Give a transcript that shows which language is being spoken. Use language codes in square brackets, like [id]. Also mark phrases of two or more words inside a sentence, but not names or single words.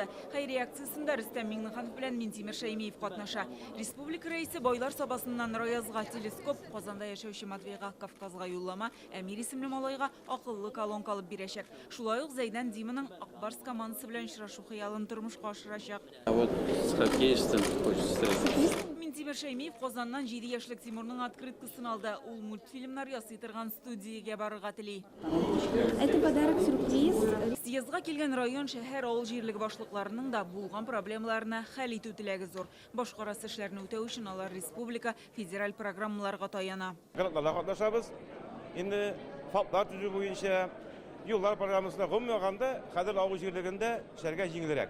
[tt] Хәйри акциясында Рөстәм Миңнеханов белән Минтимер Шәймиев катнаша. Республика рәисе Бойлар сабасыннан Роязга телескоп, Казанда яшәүче Матвейга Кавказга юллама, Әмир исемле малайга акыллы колонка алып бирәчәк. Шулай ук Зәйдан Диманың Акбарс командасы белән очрашу хыялын тормышка ашырачак. [ru] Вот с хоккеистом хочется встретиться. [tt] Минтимер Шәймиев Казаннан 7 яшьлек Тимурның открыткасын алды. Ул мультфильмнар ясый торган студиягә барырга тели. [ru] Это подарок-сюрприз. [tt] Съездга килгән район, шәһәр, авыл җирлеге башлыкларының да булган проблемаларына хәл итү теләге зур. Башкарасы эшләрне үтәү өчен алар республика, федераль программаларга таяна. Катнашабыз. Инде фаплар төзү буенча юллар программасына гомумәгәндә хәзер авыл җирлегендә эшләргә җиңелрәк.